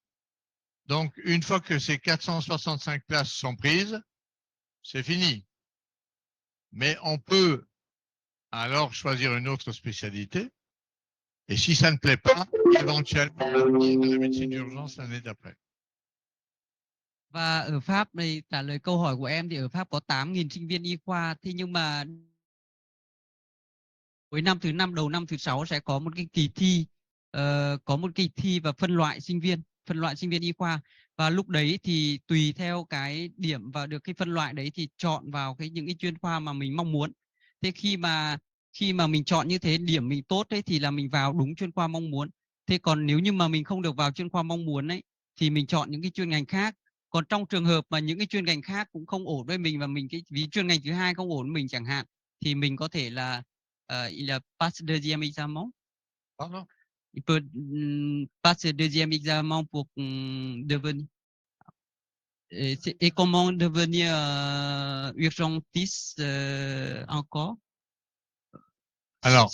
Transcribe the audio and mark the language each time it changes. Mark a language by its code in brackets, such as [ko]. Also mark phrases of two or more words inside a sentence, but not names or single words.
[fr] Donc, une fois que ces 465 places sont prises, c'est fini. Mais on peut alors choisir une autre spécialité. Et si ça ne plaît pas, éventuellement revenir à la médecine d'urgence l'année d'après. [vi] Và ở Pháp đây trả lời câu hỏi của em thì ở Pháp có 8.000 sinh viên y khoa. Thế nhưng mà cuối năm thứ 5 đầu năm thứ 6 sẽ có một cái kỳ thi, có một kỳ thi và phân loại sinh viên y khoa, và lúc đấy thì tùy theo cái điểm và được cái phân loại đấy thì chọn vào những cái chuyên khoa mà mình mong muốn. Thế khi mà mình chọn như thế, điểm mình tốt đấy thì là mình vào đúng chuyên khoa mong muốn. Thế còn nếu như mà mình không được vào chuyên khoa mong muốn ấy thì mình chọn những cái chuyên ngành khác. Còn trong trường hợp mà những cái chuyên ngành khác cũng không ổn với mình và vì chuyên ngành thứ hai không ổn với mình chẳng hạn, thì mình có thể là [fr] il passe deuxième examen. Pardon? Il peut passer deuxième examen pour devenir. Et comment devenir urgentiste encore? Alors,